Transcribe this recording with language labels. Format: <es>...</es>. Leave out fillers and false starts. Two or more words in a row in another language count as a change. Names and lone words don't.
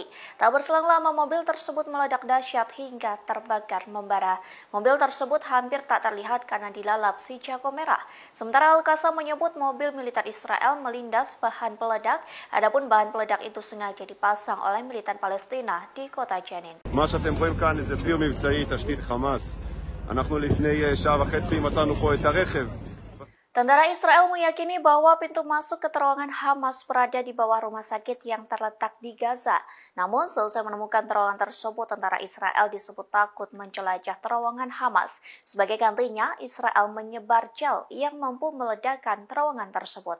<id>Tak berselang lama mobil tersebut meledak dahsyat hingga terbakar membara. Mobil tersebut hampir tak terlihat karena dilalap si jago merah. Sementara Al-Qassam menyebut mobil militer Israel melindas bahan peledak, adapun bahan peledak itu sengaja dipasang oleh militan Palestina di kota Jenin.</id> <he>מה שאתם רואים כאן זה פיר מבצעי תשתית חמאס. אנחנו לפני שעה וחצי מצאנו פה את הרכב.</he> <id>Tentara Israel meyakini bahwa pintu masuk ke terowongan Hamas berada di bawah rumah sakit yang terletak di Gaza. Namun, selesai menemukan terowongan tersebut, tentara Israel disebut takut menjelajah terowongan Hamas. Sebagai gantinya, Israel menyebar gel yang mampu meledakkan terowongan tersebut.</id>